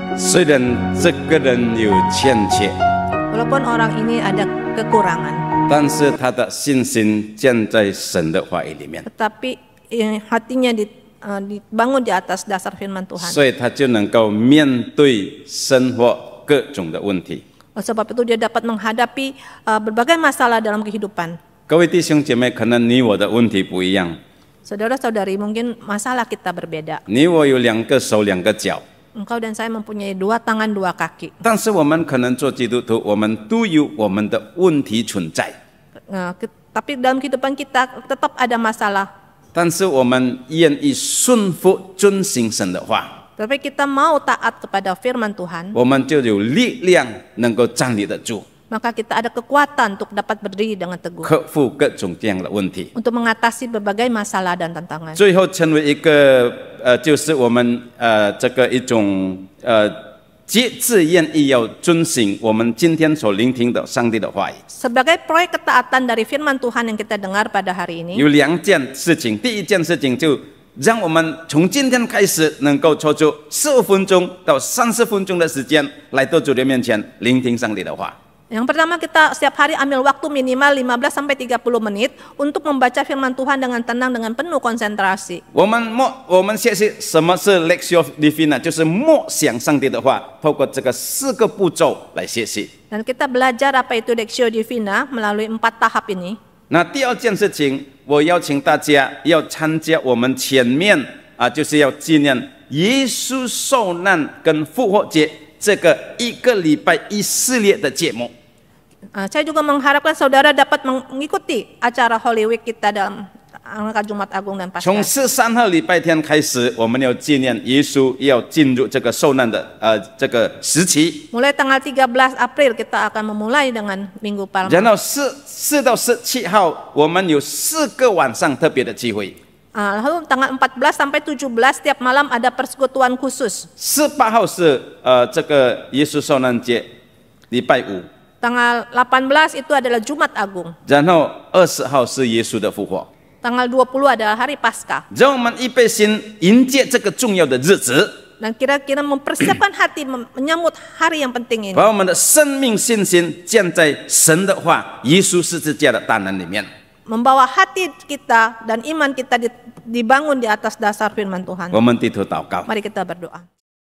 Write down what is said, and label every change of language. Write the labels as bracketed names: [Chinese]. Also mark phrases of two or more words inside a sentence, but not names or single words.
[Chinese] 虽然这个人有欠缺， [Indonesian] Walaupun orang ini ada kekurangan, [Chinese] 但是他的信心建在神的话语里面， [Indonesian] tetapi hatinya dibangun di atas dasar firman Tuhan. [Chinese] 所以他就能够面对生活各种的问题。 [Indonesian] Sebab itu dia dapat menghadapi berbagai masalah dalam kehidupan. [Chinese] 各位弟兄姐妹，可能你我的问题不一样， [Indonesian] Saudara-saudari, mungkin masalah kita berbeda. [Chinese] 你我有2个手2个脚， [Indonesian] Engkau dan saya mempunyai 2 tangan 2 kaki. [Chinese] 但是我们可能做基督徒，我们都有我们的问题存在， [Indonesian] Tapi dalam kehidupan kita tetap ada masalah. [Chinese] 但是我们愿意顺服遵行神的话， [Indonesian] Tapi kita mau taat kepada firman Tuhan, [Chinese] 我们就有力量能够站立得住， [Indonesian] maka kita ada kekuatan untuk dapat berdiri dengan teguh, [Chinese] 克服各种各样的问题， [Indonesian] untuk mengatasi berbagai masalah dan tantangan. [Chinese] 最后成为一个就是我们这个一种节制愿意要遵行我们今天所聆听的上帝的话语。 [Indonesian] Sebagai proyek ketaatan dari firman Tuhan yang kita dengar pada hari ini, [Chinese] 有2件事情，第一件事情就让我们从今天开始能够抽出15分钟到30分钟的时间来到主的面前聆听上帝的话。 [Indonesian] yang pertama kita setiap hari ambil waktu minimal 15-30 menit untuk membaca firman Tuhan dengan tenang, dengan penuh konsentrasi. [Chinese] 我们学习什么是 Lectio Divina， 就是默想上帝的话，透过这个4个步骤来学习。 [Indonesian] Dan kita belajar apa itu Lectio Divina melalui 4 tahap ini. [Chinese] 那第2件事情，我邀请大家要参加我们前面就是要纪念耶稣受难跟复活节这个1个礼拜一系列的节目。 [Indonesian] Saya juga mengharapkan saudara dapat mengikuti acara [English] Holy Week [Indonesian] kita dalam Angka Jumat Agung dan Paskah. [Chinese] 从13号礼拜天开始，我们要纪念耶稣要进入这个受难的这个时期。 [Indonesian] Mulai tanggal 13 April kita akan memulai dengan Minggu Palma. [Chinese] 然后4到17号，我们有4个晚上特别的聚会。 [Indonesian] Lalu tanggal 14 sampai 17 setiap malam ada persekutuan khusus. [Chinese] 18 号是这个耶稣受难节，礼拜5。 [Indonesian] Tanggal 18 itu adalah Jumat Agung. [Chinese] 然后20号是耶稣的复活。 [Indonesian] Tanggal 20 adalah hari Paskah. [Chinese] 让我们预备心迎接这个重要的日子， [Indonesian] Dan kira-kira mempersiapkan hati menyambut hari yang penting ini. [Chinese] 把我们的生命信心建在神的话、耶稣十字架的大能里面。 [Indonesian] Membawa hati kita dan iman kita dibangun di atas dasar firman Tuhan. [Chinese] 我们低头祷告。 [Indonesian] Mari kita berdoa.